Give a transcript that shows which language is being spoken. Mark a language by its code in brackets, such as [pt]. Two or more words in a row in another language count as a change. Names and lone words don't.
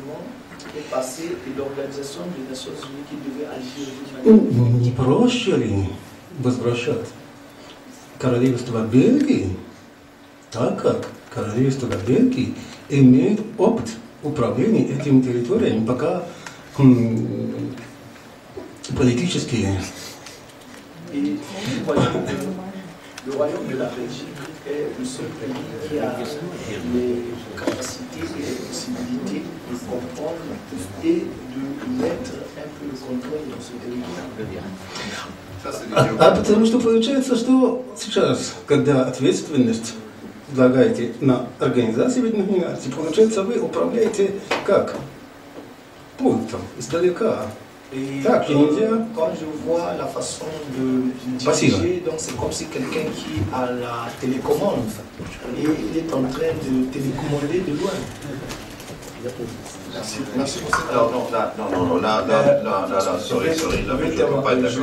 [ru] Не проще ли возвращать королевство Бельгии, так как королевство Бельгии имеет опыт управления этими территориями, пока политические... [fr] Le royaume de la Belgique est le seul pays qui a les capacités et les possibilités de comprendre et de mettre un peu le contrôle dans ce territoire. [ru] А потому что получается, что сейчас, когда ответственность возлагаете на Организацию Объединенных Наций, получается, вы управляете как? Пультом, издалека. [fr] Et [ru] так, [fr] quand je vois la façon de diriger, donc c'est comme si quelqu'un qui a la télécommande et il est en train de télécommander de loin. Merci. Alors, sorry, là, je ne peux pas être d'accord.